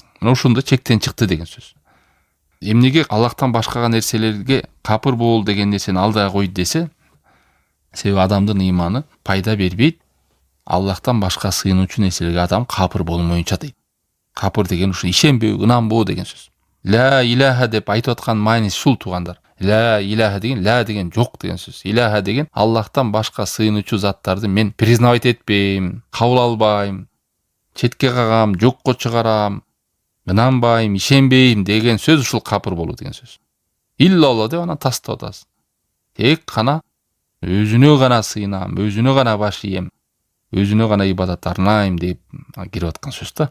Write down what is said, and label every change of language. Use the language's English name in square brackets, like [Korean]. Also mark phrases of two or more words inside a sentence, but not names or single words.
[Kyrgyz] Мына ушунда чектен чыкты деген сөз. Эмнеге Аллахтан башкага нерселерге капыр бол деген нерсени алдыга койду десе, себеби адамдын ыйманы пайда бербейт. Аллахтан башка сыйынуучу нерселерге адам капыр болмоюнча дейт. Капыр деген ушу ишенбөө, ынанбоо деген сөз. [Arabic] لا إله [Kyrgyz] деп айтып аткан мааниси ушул туугандар. [Arabic] لا إله [Kyrgyz] деген, ла деген жок деген сөз. Илаха деген Аллахтан башка сыйынуучу заттарды мен признавать этпейм, кабыл албайм, четке кагам, жокко чыгарам, ынанбайм, ишенбейм деген сөз ушул капыр болуу деген сөз. Иллалла деп анан тастап атасыз. Тек кана өзүнө гана сыйынам, өзүнө гана баш ийем, өзүнө гана ибадат арнайм деп кирип аткан сөз да.